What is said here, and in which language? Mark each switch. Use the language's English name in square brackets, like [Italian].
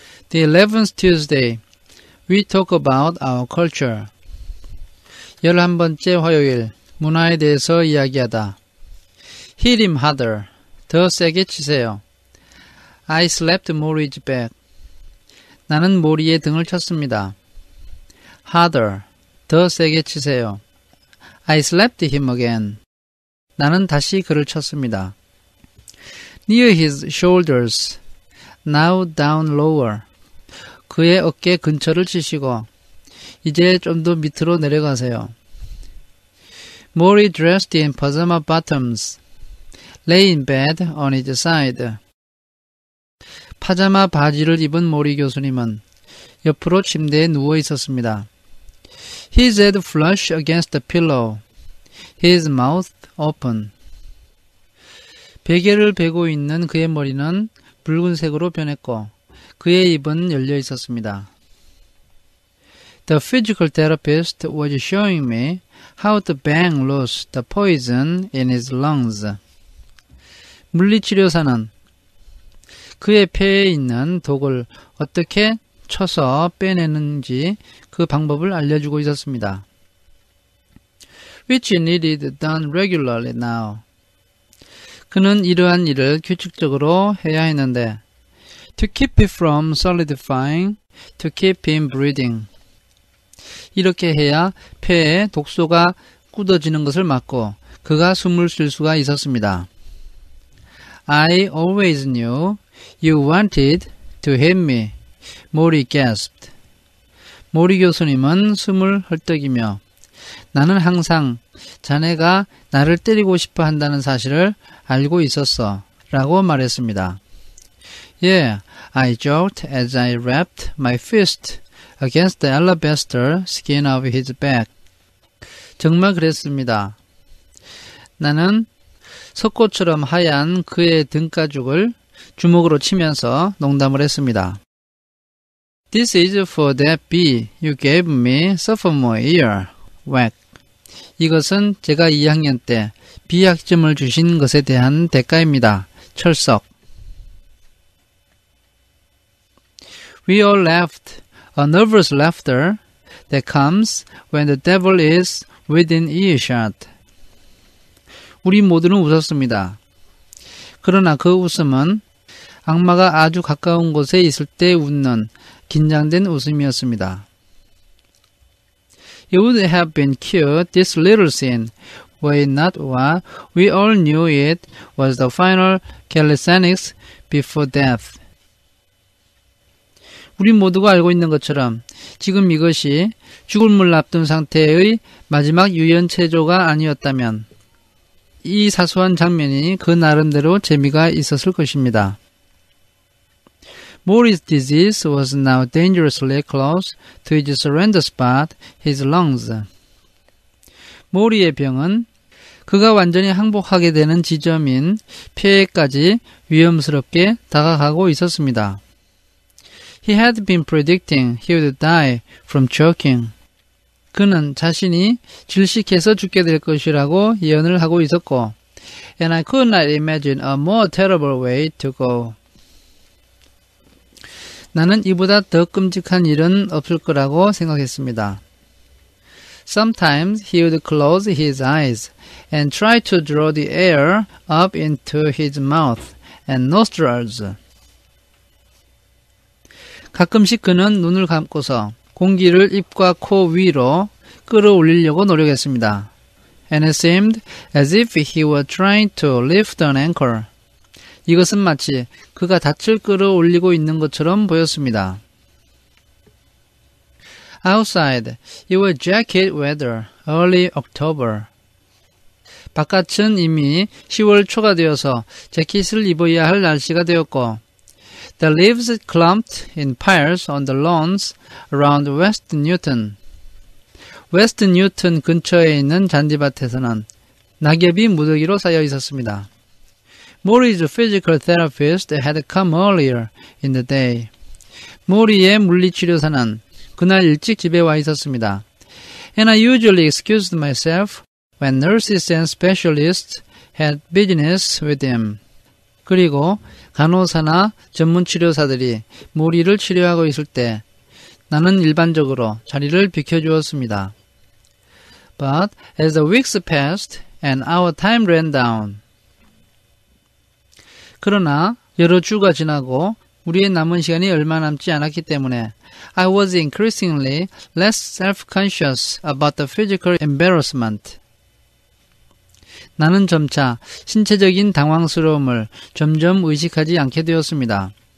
[English] The 11th Tuesday, we talk about our culture. [Korean] 11번째 화요일, 문화에 대해서 이야기하다. [English] Hit him harder. [Korean] 더 세게 치세요. [English] I slapped Mori's back. [Korean] 나는 모리의 등을 쳤습니다. [English] Harder. [Korean] 더 세게 치세요. [English] I slapped him again. [Korean] 나는 다시 그를 쳤습니다. [English] Near his shoulders. Now down lower. [Korean] 그의 어깨 근처를 치시고 이제 좀 더 밑으로 내려가세요. [English] Mori dressed in pajama bottoms. Lay in bed on his side. [Korean] 파자마 바지를 입은 모리 교수님은 옆으로 침대에 누워 있었습니다. [English] His head flush against the pillow. His mouth open. [Korean] 베개를 베고 있는 그의 머리는 붉은색으로 변했고 그의 입은 열려 있었습니다. [English] The physical therapist was showing me how to bang loose the poison in his lungs. [Korean] 물리치료사는 그의 폐에 있는 독을 어떻게 쳐서 빼내는지 그 방법을 알려주고 있었습니다. [English] Which needed done regularly now. [Korean] 그는 이러한 일을 규칙적으로 해야 했는데 [English] To keep it from solidifying, to keep him breathing. [Korean] 이렇게 해야 폐에 독소가 굳어지는 것을 막고 그가 숨을 쉴 수가 있었습니다. [English] I always knew you wanted to hit me. Mori gasped. [Korean] 모리 교수님은 숨을 헐떡이며 나는 항상 자네가 나를 때리고 싶어 한다는 사실을 알고 있었어 라고 말했습니다. [English] Yeah, I joked as I rapped my fist against the alabaster skin of his back. [Korean] 정말 그랬습니다. 나는 석고처럼 하얀 그의 등가죽을 주먹으로 치면서 농담을 했습니다. [English] This is for that B you gave me sophomore year. Whack. [Korean] 이것은 제가 2학년 때 B학점을 주신 것에 대한 대가입니다. 철석. [English] We all laughed, a nervous laughter that comes when the devil is within earshot. [Korean] 우리 모두는 웃었습니다. 그러나 그 웃음은 악마가 아주 가까운 곳에 있을 때 웃는 긴장된 웃음이었습니다. [English] It would have been cute, this little scene, were it not what we all knew it was the final calisthenics before death. [Korean] 우리 모두가 알고 있는 것처럼 지금 이것이 죽음을 앞둔 상태의 마지막 유연체조가 아니었다면 이 사소한 장면이 그 나름대로 재미가 있었을 것입니다. [English] Mori's disease was now dangerously close to his surrender spot, his lungs. [Korean] 모리의 병은 그가 완전히 항복하게 되는 지점인 폐에까지 위험스럽게 다가가고 있었습니다. [English] He had been predicting he would die from choking. [Korean] 그는 자신이 질식해서 죽게 될 것이라고 예언을 하고 있었고 [English] And I could not imagine a more terrible way to go. [Korean] 나는 이보다 더 끔찍한 일은 없을 거라고 생각했습니다. [English] Sometimes he would close his eyes and try to draw the air up into his mouth and nostrils. [Korean] 가끔씩 그는 눈을 감고서 공기를 입과 코 위로 끌어올리려고 노력했습니다. [English] And it seemed as if he were trying to lift an anchor. [Korean] 이것은 마치 그가 닻을 끌어올리고 있는 것처럼 보였습니다. [English] Outside, it was jacket weather, early October. [Korean] 바깥은 이미 10월 초가 되어서 재킷을 입어야 할 날씨가 되었고 [English] The leaves clumped in piles on the lawns around West Newton. [Korean] 웨스트 뉴턴 근처에 있는 잔디밭에서는 낙엽이 무더기로 쌓여 있었습니다. [English] Mori's physical therapist had come earlier in the day. [Korean] 모리의 물리치료사는 그날 일찍 집에 와 있었습니다. [English] And I usually excused myself when nurses and specialists had business with him. [Korean] 그리고 간호사나 전문 치료사들이 모리를 치료하고 있을 때 나는 일반적으로 자리를 비켜주었습니다. [English] But as the weeks passed and our time ran down. [Korean] 그러나 여러 주가 지나고 우리의 남은 시간이 얼마 남지 않았기 때문에 [English] I was increasingly less self-conscious about the physical embarrassment. [Korean] 나는 점차 신체적인 당황스러움을 점점 의식하지 않게 되었습니다.